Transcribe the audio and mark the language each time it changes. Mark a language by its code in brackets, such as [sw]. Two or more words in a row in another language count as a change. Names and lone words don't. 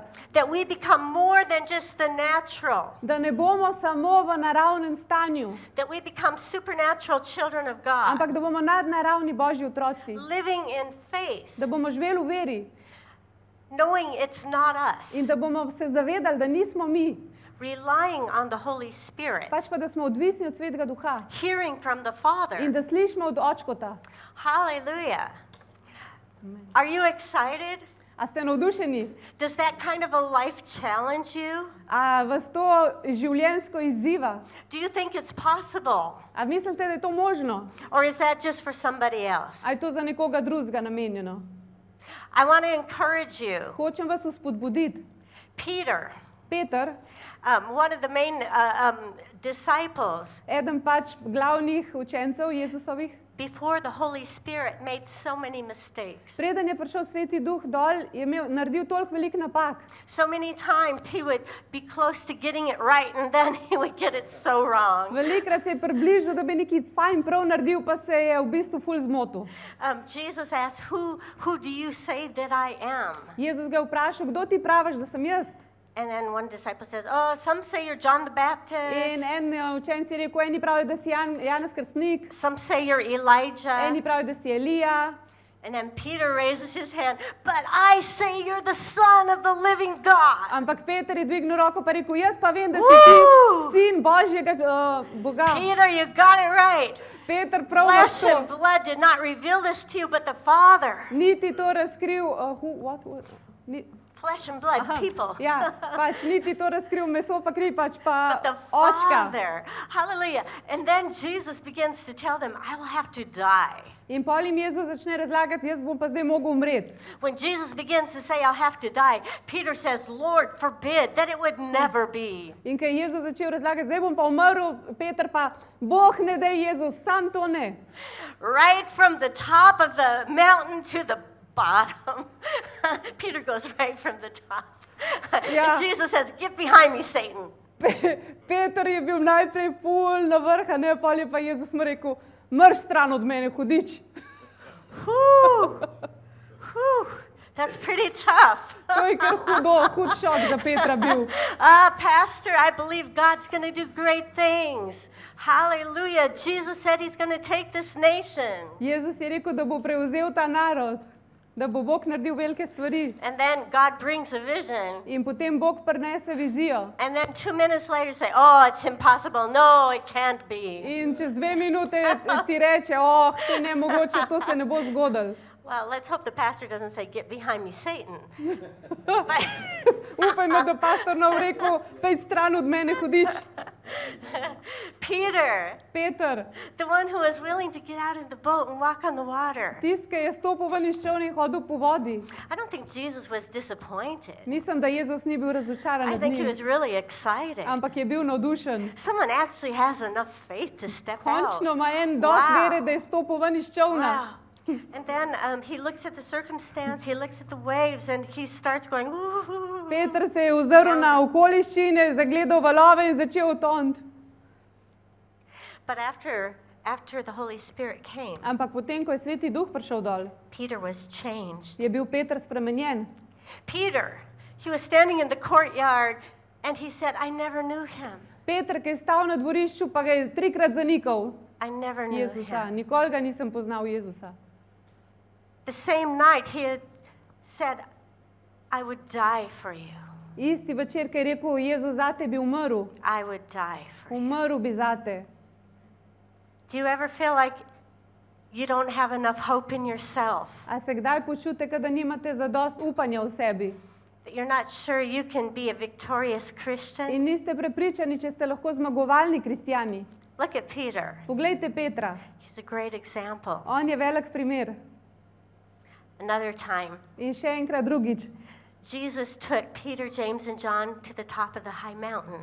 [en] That we become more than just the natural. [sl] da ne bomo samo v naravnem stanju, [en] That we become supernatural children of God. [sl] ampak da bomo nadnaravni Božji otroci, [en] Living in faith, [sl] da bomo živeli v veri [en] knowing it's not us. [sl] in da bomo se zavedali, da nismo mi, [en] Relying on the Holy Spirit. [sl] pač pa da smo odvisni od Svetega Duha [en] Hearing from the [sl] in [en] Father. [sl] da slišimo od Očkota. [en] Hallelujah. Are you excited? [sl] A ste navdušeni? [en] Does that kind of a life challenge you? [sl] A vas to življenjsko izziva? [en] Do you think it's possible? [sl] A mislite, da je to možno? [en] Or is that just for somebody else? [sl] A je to za nekoga drugega namenjeno? [en] I want to encourage you. [sl] Hočem vas vzpodbuditi. [en] Peter, [sl] Peter, [en] one of the main disciples, [sl] eden pač glavnih učencev Jezusovih, [en] before the Holy Spirit made so many mistakes. [sl] preden je prišel Sveti Duh dol, je naredil toliko velik napak. [en] So many times he would be close to getting it right and then he would get it so wrong. [sl] Velikrat se je približal, da bi nekaj fajn prav naredil, pa se je v bistvu ful zmotil. [en] Jesus asked, who do you say that I am? [sl] Jezus ga je vprašal, kdo ti praviš, da sem jaz? [en] And then one disciple says, oh, some say you're John the [sl] In [en] Baptist. [sl] en učenec je rekel, eni pravijo, da si Janez Krstnik, Some say you're Elijah. eni pravijo, da si Elija. And then Peter raises his hand, but I say you're the Son of the living God. Ampak Peter je dvignil roko pa rekel, jaz pa vem, da si Woo! ti sin Božjega Boga. [en] Peter, you got it right. [sl] Peter, prav imaš [en] Flesh and [sl] to. [en] blood did not reveal this to you, but the Father. [sl] Niti to razkril, [en] Flesh and blood, people. [sl] Ja, pač niti to razkril meso pa kri, pač pa [en] But the [sl] očka. [en] Father. Hallelujah. And then Jesus begins to tell them, I will have to die. [sl] In pol jim Jezus začne razlagati, jaz bom pa zdaj mogel umreti. [en] When Jesus begins to say, I'll have to die, Peter says, Lord, forbid that it would never be. [sl] In ko je Jezus začel razlagati, zdaj bom pa umrl, Peter pa, Bog ne daj Jezus, sam to ne. [en] Right from the top of the mountain to the bottom. Peter goes right from the top. Yeah. And Jesus says, get behind me, Satan. [sl] Peter je bil najprej ful na vrha, ne, pol je pa Jezus mu rekel, mrš stran od mene, hudič. Whew. Whew. [en] That's pretty tough. [sl] To je kar hud šok za Petra bil. [en] Pastor, I believe God's going to do great things. Hallelujah. Jesus said he's going to take this nation. [sl] Jezus je rekel, da bo prevzel ta narod, da bo Bog naredil velike stvari. [en] And then God brings a vision. [sl] In potem Bog prinese vizijo. [en] And then 2 minutes later say, oh, it's impossible. No, it can't be. [sl] In čez 2 minute ti reče, oh, to je nemogoče, to se ne bo zgodilo. [en] Well, let's hope the pastor doesn't say, "Get behind me, Satan." But [sl] Upajmo, da pastor ne bo rekel, pejdi stran od mene, hudič. [en] Peter, [sl] Peter, [en] the one who was willing to get out of the boat and walk on the water. [sl] tisti, ki je stopil ven iz čolna in hodil po vodi. [en] I don't think Jesus was disappointed. [sl] Mislim, da Jezus ni bil razočaran [en] I [sl] nad [en] think he [sl] njim, [en] was really excited. [sl] ampak je bil navdušen. [en] Someone actually has enough faith to step out. [sl] Končno ima en dost [en] Wow. [sl] vere, da je stopil ven iz čolna. [en] Wow. And then he looks at the circumstance, he looks at the waves, and he starts going, ooh. [sl] Peter se je ozrl na okoliščine, zagledal valove in začel toniti. [en] But after the Holy Spirit came, [sl] Ampak potem, ko je Sveti Duh prišel dol, [en] Peter was changed. [sl] je bil Peter spremenjen. [en] Peter, he was standing in the courtyard, and he said, I never knew him. [sl] Peter, ki je stal na dvorišču, pa ga je 3-krat zanikal [en] I never knew [sl] Jezusa. [en] him. [sl] Nikoli ga nisem poznal Jezusa. [en] The same night he had said, I would die for you. [sl] Isti večer, ki je rekel, Jezus zate bi umrl, [en] I would die for you. [sl] umrl bi zate. [en] Do you ever feel like you don't have enough hope in yourself? [sl] A se kdaj počutite, da nimate zadost upanja v sebi [en] That you're not sure you can be a victorious Christian? [sl] in niste prepričani, če ste lahko zmagovalni kristjani? [en] Look at Peter. [sl] Poglejte Petra, [en] He's a great example. [sl] on je velik primer. [en] Another time, [sl] In še enkrat drugič, [en] Jesus took Peter, James, and John to the top of the high mountain.